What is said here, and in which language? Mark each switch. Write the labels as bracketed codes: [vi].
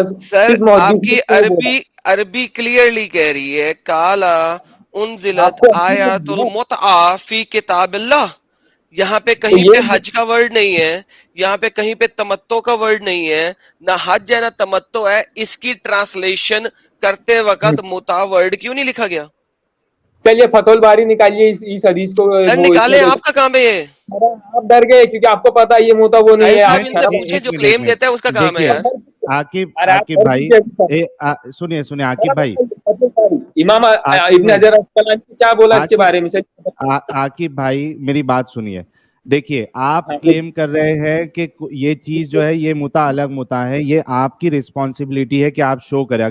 [ur] سر آپ کی عربی کلیئرلی کہہ رہی ہے [ar] کالا انزلت آیات المتعہ فی کتاب اللہ. [ur] یہاں پہ کہیں پہ حج کا ورڈ نہیں ہے, یہاں پہ کہیں پہ تمتع کا ورڈ نہیں ہے, نہ حج ہے نہ تمتع ہے. اس کی ٹرانسلیشن کرتے وقت متع ورڈ کیوں نہیں لکھا گیا؟ چلیے فتح الباری نکالیے اس حدیث کو. سر نکالیں, آپ کا کام ہے یہ. آپ ڈر گئے کیونکہ آپ کو پتا یہ موتا وہ نہیں ہے. صاحب ان سے پوچھیں, جو کلیم دیتا ہے اس کا کام ہے یار. عاقب بھائی سنیے عاقب بھائی, امام ابن حجر اسقلانی کیا بولا اس کے بارے میں. عاقب بھائی میری بات سنیے. دیکھیے آپ کلیم کر رہے ہیں کہ یہ چیز جو ہے یہ متا الگ متا ہے, یہ آپ کی رسپانسبلٹی ہے کہ آپ شو کریں.